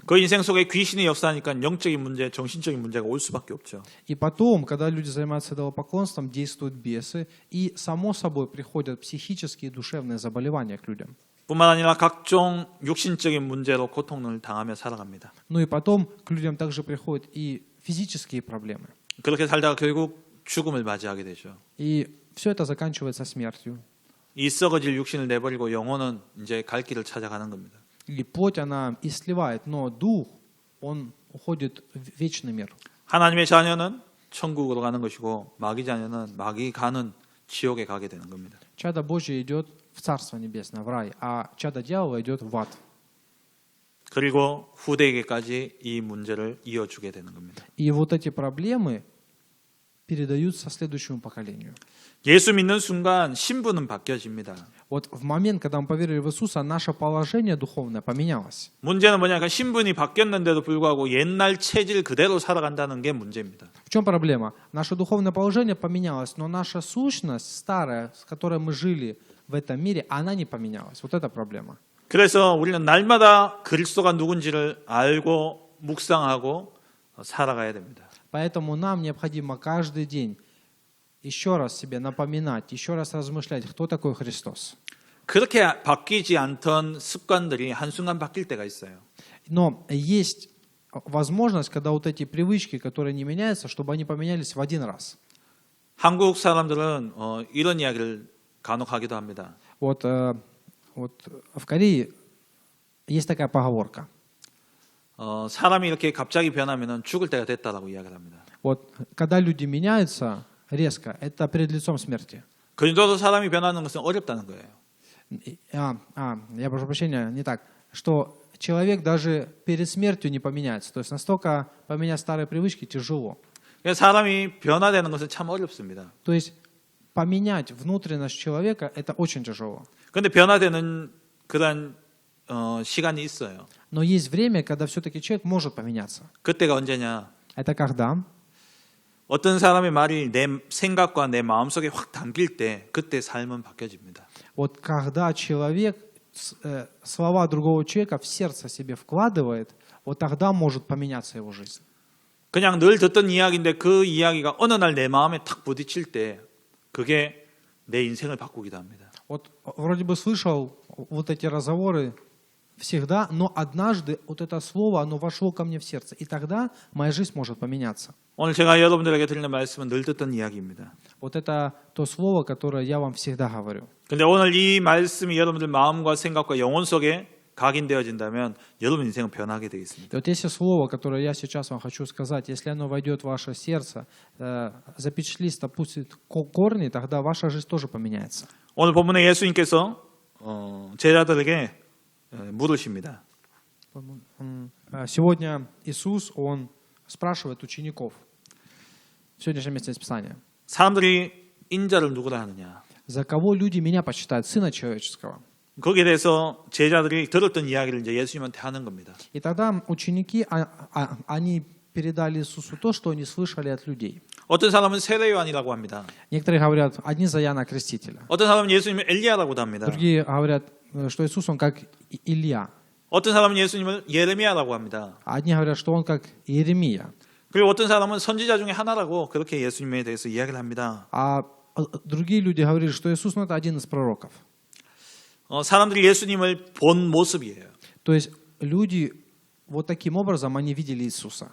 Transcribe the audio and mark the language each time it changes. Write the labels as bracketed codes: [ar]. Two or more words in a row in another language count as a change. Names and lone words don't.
[ko] 그 인생 속에 귀신이 역사하니까 영적인 문제, 정신적인 문제가 올 수밖에 없죠. [ru] И потом, когда люди занимаются идолопоклонством, действуют бесы, и само собой приходят психические и душевные заболевания к людям. [ko] 뿐만 아니라 각종 육신적인 문제로 고통을 당하며 살아갑니다. [ru] Ну и потом к людям также приходят и физические проблемы. [ko] 그렇게 살다가 결국 죽음을 맞이하게 되죠. [ru] И все это заканчивается смертью. [ko] 이 썩어질 육신을 내버리고 영혼은 이제 갈 길을 찾아가는 겁니다. [ru] И плоть, она и сливает, но дух, он уходит в вечный мир. [ko] 하나님의 자녀는 천국으로 가는 것이고 마귀 자녀는 마귀 가는 지옥에 가게 되는 겁니다. [ru] Чадо Божье идет в Царство Небесное, в рай, а чадо дьявола идет в ад. [ko] 그리고 후대에게까지 이 문제를 이어주게 되는 겁니다. [ru] И вот эти проблемы передаются следующему поколению. [ko] 예수 믿는 순간 신분은 바뀌어집니다. [ru] Вот в момент, когда мы поверили в Иисуса, наше положение духовное поменялось. [ko] 문제는 뭐냐? 그러니까 신분이 바뀌었는데도 불구하고 옛날 체질 그대로 살아간다는 게 문제입니다. [ru] В чем проблема? Наше духовное положение поменялось, но наша сущность старая, с которой мы жили в этом мире, она не поменялась. Вот это проблема. [ko] 그래서 우리는 날마다 그리스도가 누군지를 알고 묵상하고 살아가야 됩니다. [ru] Поэтому нам необходимо каждый день еще раз себе напоминать, еще раз размышлять, кто такой Христос. [ko] 그렇게 바뀌지 않던 습관들이 한순간 바뀔 때가 있어요. [ru] Но есть возможность, когда вот эти привычки, которые не меняются, чтобы они поменялись в один раз. [ko] 한국 사람들은 이런 이야기를 간혹 하기도 합니다. [ru] Вот в Корее есть такая поговорка. [ko] 사람이 이렇게 갑자기 변하면 죽을 때가 됐다라고 이야기를 합니다. [ru] Вот когда люди меняются резко, это перед лицом смерти. [ko] 그 정도로 사람이 변하는 것은 어렵다는 거예요. [ru] Я прошу прощения, не так. Что человек даже перед смертью не поменяется. То есть настолько поменять старые привычки тяжело. [ko] 사람이 변화되는 것은 참 어렵습니다. [ru] То есть поменять внутренность человека это очень тяжело. [ko] 그런데 변화되는 그런 시간이 있어요. [ru] Но есть время, когда все-таки человек может поменяться. [ko] 그때가 언제냐? [ru] Это когда? [ko] 어떤 사람의 말이 내 생각과 내 마음속에 확 담길 때 그때 삶은 바뀌어집니다. [ru] Вот когда человек слова другого человека в сердце себе вкладывает, вот тогда может поменяться его жизнь. [ko] 그냥 늘 듣던 이야기인데 그 이야기가 어느 날 내 마음에 탁 부딪힐 때 그게 내 인생을 바꾸기도 합니다. [ru] Вот вроде бы слышал вот эти разговоры всегда, но однажды вот это слово, оно вошло ко мне в сердце, и тогда моя жизнь может поменяться. [ko] 오늘 제가 여러분들에게 드리는 말씀은 늘 듣던 이야기입니다. [ru] Вот это то слово, которое я вам всегда говорю. [ko] 근데 오늘 이 말씀이 여러분들 마음과 생각과 영혼 속에 각인되어진다면 여러분 인생은 변하게 되어 있습니다. [ru] И вот если слово, которое я сейчас вам хочу сказать, если оно войдет в ваше сердце, запечатлится, пустит корни, тогда ваша жизнь тоже поменяется. [ko] 오늘 본문에 예수님께서 제자들에게 물으십니다. [ru] Сегодня Иисус, Он спрашивает учеников в сегодняшнем месте Писания. [ko] 사람들이 인자를 누구라 하느냐? [ru] За кого люди меня почитают? Сына человеческого. [ko] 거기에 대해서 제자들이 들었던 이야기를 이제 예수님한테 하는 겁니다. [ru] И тогда ученики, они передали Иисусу то, что они слышали от людей. [ko] 어떤 사람은 세례 요한이라고 합니다. [ru] Некоторые говорят, одни за Иоанна Крестителя. [ko] 어떤 사람은 예수님을 엘리야라고도 합니다. [ru] Другие говорят, что Иисус, Он как Илья. [ko] 어떤 사람은 예수님을 예레미야라고 합니다. [ru] Одни говорят, что Он как Иеремия. [ko] 그리고 어떤 사람은 선지자 중에 하나라고 그렇게 예수님에 대해서 이야기를 합니다. [ru] А другие люди говорили, что Иисус, это один из пророков. [ko] 사람들이 예수님을 본 모습이에요. [ru] То есть люди вот таким образом, они видели Иисуса.